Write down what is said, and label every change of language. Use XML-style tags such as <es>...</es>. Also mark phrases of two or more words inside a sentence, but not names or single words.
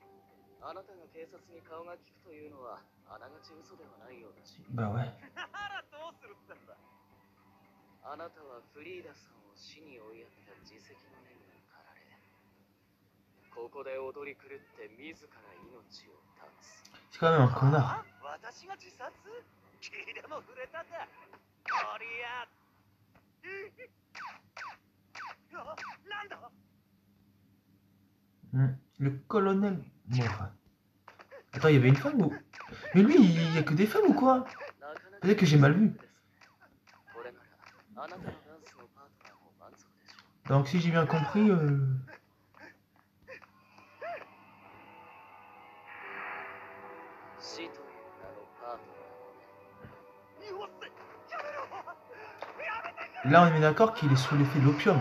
<ja>あなたが警察に顔が利くというのはあながち嘘ではないようだし。</ja> <fr>Bah ouais.</fr> <ja>ならどうするってんだ。あなたはフリーダさんを死に追いやった自責の念に駆られ、ここで踊り狂って自ら命を絶つ。</ja> <fr>C'est quand même un connard.</fr> <ja>私が自殺？気でも触れたか。こりゃ。なんだ。</ja> <fr>Le colonel Morat. Attends, il y avait une femme ou... Mais lui, il y a que des femmes ou quoi? Peut-être que j'ai mal vu. Donc si j'ai bien compris... Là, on est d'accord qu'il est sous l'effet de l'opium.</fr>